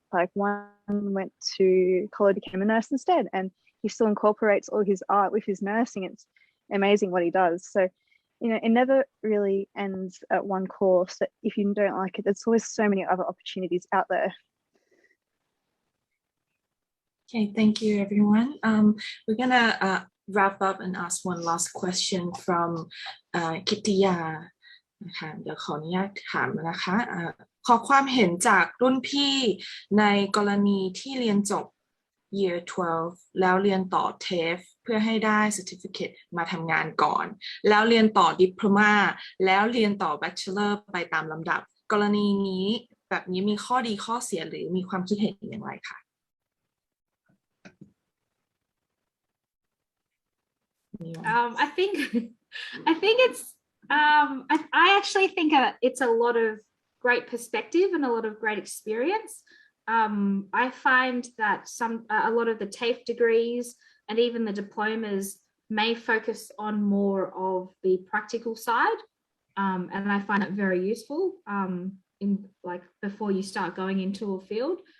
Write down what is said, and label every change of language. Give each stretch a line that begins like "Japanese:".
English: Like one went to college, became a nurse instead, and he still incorporates all his art with his nursing. It's amazing what he does. So, you know, it never really ends at one course. If you don't like it, there's always so many other opportunities out there. Okay, thank you, everyone. We're gonna wrap up and ask one last question from
Thai: กิตติยานะคะเดี๋ยวขออนุญาตถามนะคะขอความเห็นจากรุ่นพี่ในกรณีที่เรียนจบ Year 12 แล้วเรียนต่อ TAFE เพื่อให้ได้ Certificate มาทำงานก่อนแล้วเรียนต่อ Diploma แล้วเรียนต่อ Bachelor ไปตามลำดับกรณีนี้แบบนี้มีข้อดีข้อเสียหรือมีความคิดเห็นอย่างไรคะ
English: I think it's I actually think it's a lot of great perspective and a lot of great experience. I find that a lot of the TAFE degrees and even the diplomas may focus on more of the practical side, and I find it very useful in like before you start going into a field.